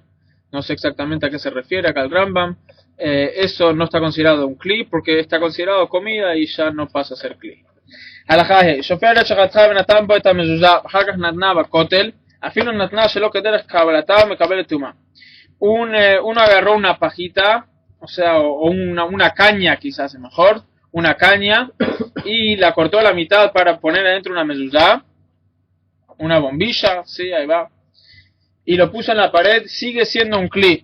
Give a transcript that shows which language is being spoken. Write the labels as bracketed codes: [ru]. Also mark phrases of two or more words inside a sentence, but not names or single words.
[es] no sé exactamente a qué se refiere acá el Rambam, eso no está considerado un kli porque está considerado comida y ya no pasa a ser kli. [he] Alajaje, שופר שחתכה ונתן בו את המזוזה, אחר כך נתנה בכותל, אפילו נתנה שלא כדרך קבלתה מקבלת טומאה. [es] Uno agarró una pajita, o sea, o una caña quizás es mejor, una caña, y la cortó a la mitad para poner adentro una mezuzá, una bombilla, sí, ahí va, y lo puso en la pared, sigue siendo un kli.